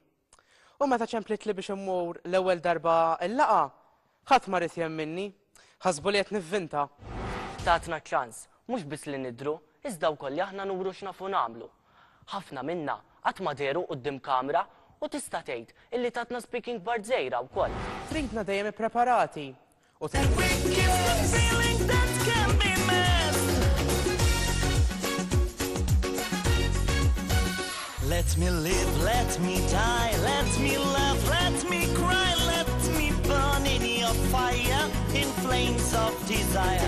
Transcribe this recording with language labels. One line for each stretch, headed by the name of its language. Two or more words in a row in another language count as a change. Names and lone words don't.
Maltese: U meta ċemplit li biex immur l-ewwel darba il-laqa, ħadd ma rid jemminni, ħasbu li qed nivvinta. Tatna ċans, mhux biss li nidru, iżda wkoll li aħna nuru x'nafu nagħmlu. Ħafna minna qatt ma deru quddiem kamra u tista' tgħid illi tatna
English: speaking bar
Maltese: żgħira wkoll. Tridna dejjem ippreparati.
English: Let me live, let me die, let me laugh, let me cry, let me burn in your fire, in flames of desire.